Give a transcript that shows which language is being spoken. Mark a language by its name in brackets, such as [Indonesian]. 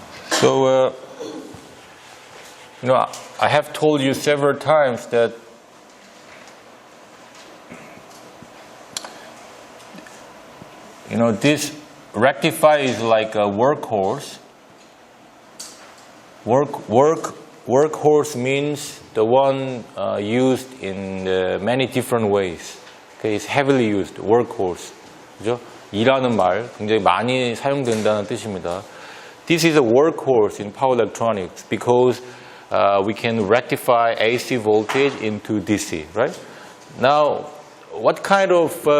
[English] So I have told you several times that this rectifier is like a workhorse. Workhorse means the one used in many different ways. Okay, it's heavily used. Workhorse. [Korean] 그죠? 일하는 말 굉장히 많이 사용된다는 뜻입니다. [English] This is a workhorse in power electronics because we can rectify AC voltage into DC, right? Now, what kind of